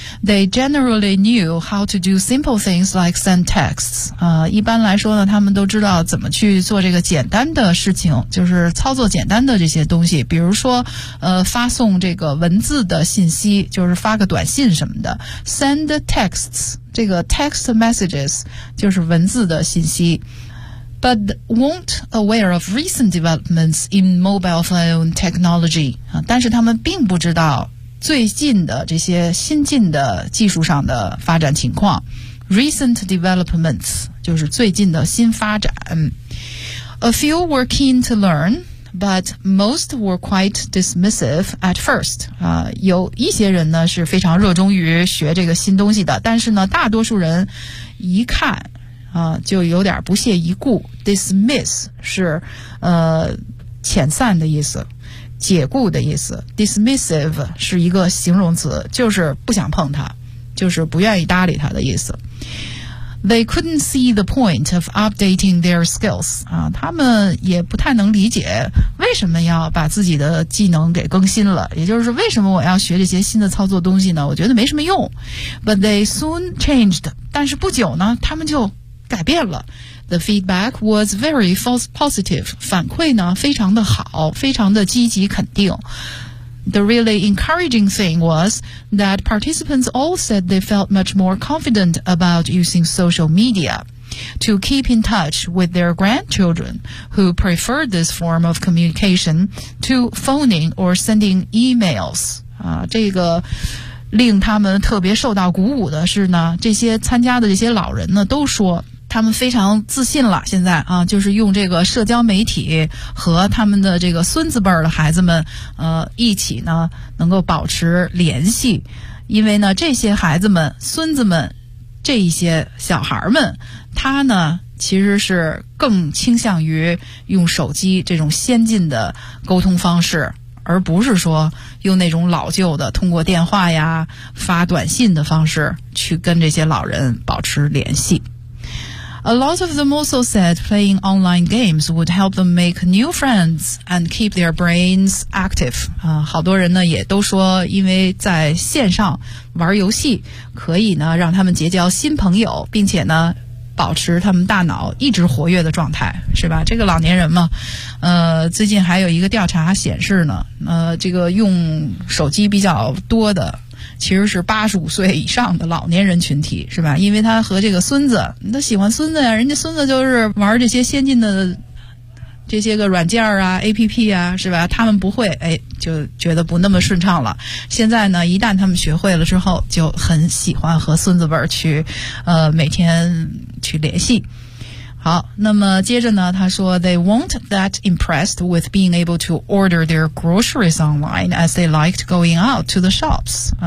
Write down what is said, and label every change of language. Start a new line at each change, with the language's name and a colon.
English: They generally knew how to do simple things like send texts.
Chinese: 一般来说呢，他们都知道怎么去做这个简单的事情，就是操作简单的这些东西，比如说发送这个文字的信息，就是发个短信什么的。
English: Send texts,
Chinese: 这个
English: text messages,
Chinese: 就是文字的信息。
English: But weren't aware of recent developments in mobile phone technology.
Chinese: 但是他们并不知道最近的这些新进的技术上的发展情况。
English: Recent developments,
Chinese: 就是最近的新发展。
English: A few were keen to learn, but most were quite dismissive at first.
Chinese: 有一些人呢是非常热衷于学这个新东西的，但是呢大多数人一看就有点不屑一顾。 Dismiss 是遣散的意思，解雇的意思。 Dismissive 是一个形容词，就是不想碰它，就是不愿意搭理它的意思。
English: They couldn't see the point of updating their skills.
Chinese: 他们也不太能理解为什么要把自己的技能给更新了，也就是为什么我要学这些新的操作东西呢？我觉得没什么用。
English: But they soon changed.
Chinese: 但是不久呢，他们就改变了。
English: The feedback was very positive.
Chinese: 反馈呢非常的好，非常的积极肯定。
English: The really encouraging thing was that participants all said they felt much more confident about using social media to keep in touch with their grandchildren who preferred this form of communication to phoning or sending emails.
Chinese: 这个令他们特别受到鼓舞的是呢，这些参加的这些老人呢都说他们非常自信了，现在啊，就是用这个社交媒体和他们的这个孙子辈的孩子们一起呢能够保持联系。因为呢这些孩子们孙子们这一些小孩们，他呢其实是更倾向于用手机这种先进的沟通方式，而不是说用那种老旧的通过电话呀发短信的方式去跟这些老人保持联系。
English: A lot of them also said playing online games would help them make new friends and keep their brains active.
Chinese: 好多人呢也都说因为在线上玩游戏可以呢让他们结交新朋友，并且呢保持他们大脑一直活跃的状态，是吧？这个老年人嘛，最近还有一个调查显示呢，这个用手机比较多的其实是85岁以上的老年人群体，是吧？因为他和这个孙子，他喜欢孙子呀，人家孙子就是玩这些先进的这些个软件啊 APP 啊，是吧？他们不会，哎，就觉得不那么顺畅了。现在呢一旦他们学会了之后就很喜欢和孙子辈去每天去联系。好，那么接着呢他说
English: They weren't that impressed with being able to order their groceries online as they liked going out to the shops.